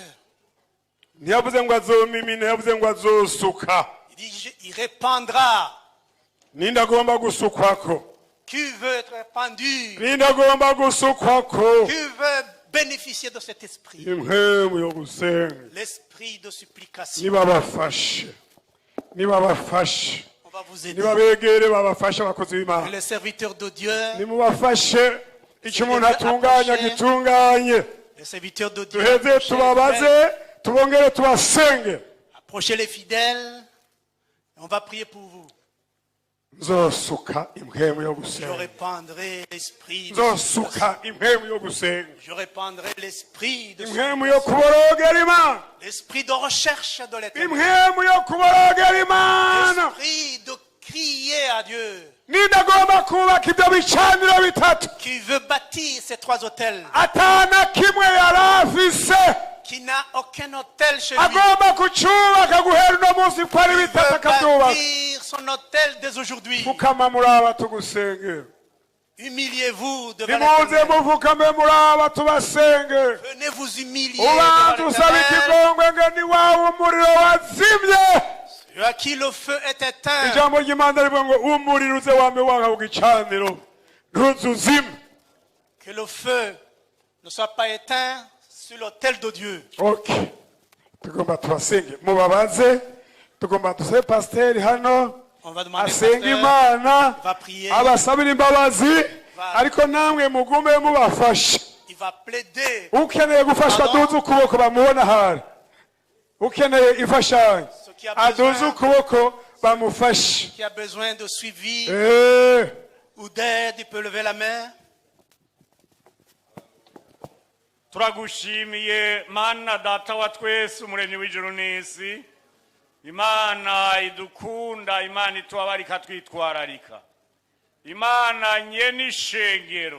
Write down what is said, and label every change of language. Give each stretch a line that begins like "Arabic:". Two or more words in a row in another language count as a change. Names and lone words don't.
Rundi: Ntiyavuze ngo azomimina, ntiyavuze ngo azosuka.
French: Il dit, il répandra.
Rundi: Ninde agomba gusukwako?
French: Qui veut être répandu?
Rundi: Ninde agomba gusukwako?
French: Qui veut bénéficier de cet esprit?
Rundi: Impwemu yo gusenga.
French: L'esprit de supplication.
Rundi: Nibabafashe, nibabafashe,
French: On va vous aider.
Rundi: nibabegere babafashe abakozi b'Imana.
French: Les serviteurs de Dieu,
Rundi: Nimubafashe icyo umuntu atunganya gitunganye.
French: les serviteurs de Dieu,
Rundi: Duheze tubabaze, tubongere tubasenge.
French: approchez les fidèles. On va prier pour vous.
Rundi: Nzosuka impwemu yo
French: Je
Rundi: gusenga,
French: répandrai l'esprit de
Rundi: nzosuka
French: supplication.
Rundi: impwemu yo gusenga,
French: Je répandrai l'esprit de
Rundi: impwemu yo kuborogera Imana,
French: l'esprit de recherche de l'éternel.
Rundi: impwemu yo kuborogera Imana.
French: L'esprit de crier à Dieu.
Rundi: Ninde agomba kubaka ibyo bicaniro bitatu
French: Qui veut bâtir ces trois hôtels.
Rundi: atana kimwe yari afise?
French: Qui n'a aucun hôtel chez lui.
Rundi: Agomba kucubaka guhera uno munsi ko ari bitatu
French: Veut
Rundi: akabyubaka.
French: bâtir son hôtel dès aujourd'hui.
Rundi: Fukama muraba tugusengera,
French: Humiliez-vous devant
Rundi: nimuze
French: l'éternel.
Rundi: mufukame muraba tubasengera.
French: Venez vous humilier
Rundi: Ubanza
French: devant
Rundi: usaba
French: l'éternel.
Rundi: ikigongwe ngo ni wawe umuriro wazimye.
French: Celui à qui le feu est éteint.
Rundi: Ijambo ry'Imana rivuga ngo umuriro uze wame waka ku gicaniro ntuzuzime.
French: Que le feu ne soit pas éteint sur l'autel de Dieu.
Rundi: Okay, tugomba tubasenge, mubabaze, tugomba dusabe pasiteri hano
French: On va demander au
Rundi: asenga
French: pasteur,
Rundi: Imana,
French: il va prier,
Rundi: abasabira imbabazi, ariko namwe mugume mubafashe.
French: il va plaider.
Rundi: Ukeneye gufashwa
French: Pardon?
Rundi: aduze ukuboko bamubona hari, ukeneye imfashanyo
French: Ce qui a
Rundi: aduze
French: besoin,
Rundi: ukuboko bamufashe.
French: qui a besoin de suivi ou d'aide, il peut lever la main.
Rundi: turagushimiye mana data wa twese umuremyi w'ijuru n'isi, imana idukunda, imana itubabarika twitwararika, imana nyene ishengero.